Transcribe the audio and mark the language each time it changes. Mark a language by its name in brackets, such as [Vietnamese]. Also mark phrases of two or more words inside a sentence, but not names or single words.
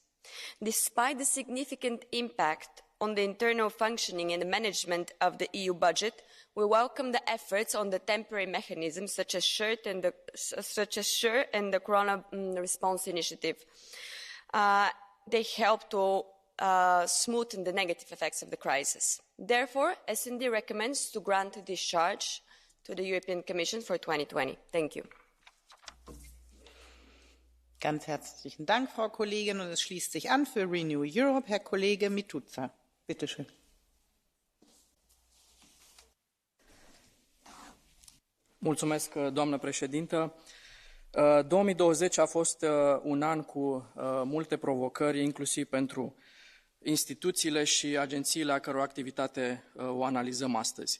[English] Despite the significant impact on the internal functioning and the management of the EU budget, we welcome the efforts on the temporary mechanisms such as SURE and the Corona Response Initiative. They help to smoothen the negative effects of the crisis. Therefore, S&D recommends to grant a discharge to the European Commission for 2020. Thank you. [German] Ganz herzlichen Dank, Frau Kollegin. Und es schließt sich an für Renew Europe Herr Kollege Mituza. Bitte schön. [Romanian] Mulțumesc, doamnă președintă. 2020 a fost un an cu multe provocări, inclusiv pentru instituțiile și agențiile a căror activitate o analizăm astăzi.